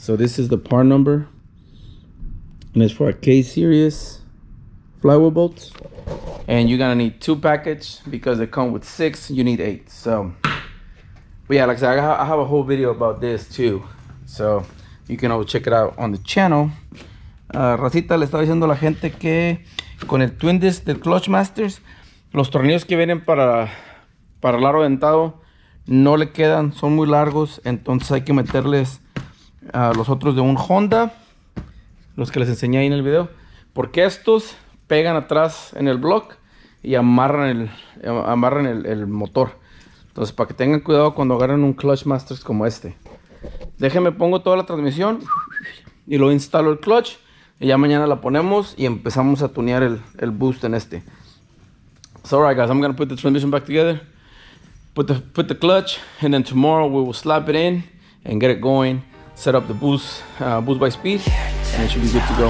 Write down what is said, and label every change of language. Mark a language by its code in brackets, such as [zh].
[en] So this is the part number, and it's for a K series flywheel bolts. And you're gonna need 2 packages because they come with 6. You need 8. So, but yeah, like I said, I have a whole video about this too. So you can always check it out on the channel. [es] Racita, le estaba diciendo a la gente que con el twin disc del Clutch Masters, los tornillos que vienen para el aro dentado no le quedan, son muy largos. Entonces hay que meterles los otros de un Honda, los que les enseñé ahí en el video, porque estos pegan atrás en el block y amarran el motor. Entonces, para que tengan cuidado cuando agarren un Clutch Masters como este. Déjenme pongo toda la transmisión y lo instalo el clutch, y ya mañana la ponemos y empezamos a tunear el boost en este. [en] So alright guys, I'm gonna put the transmission back together, put the clutch, and then tomorrow we will slap it in and get it going, set up the boost by speed, and it should be good to go.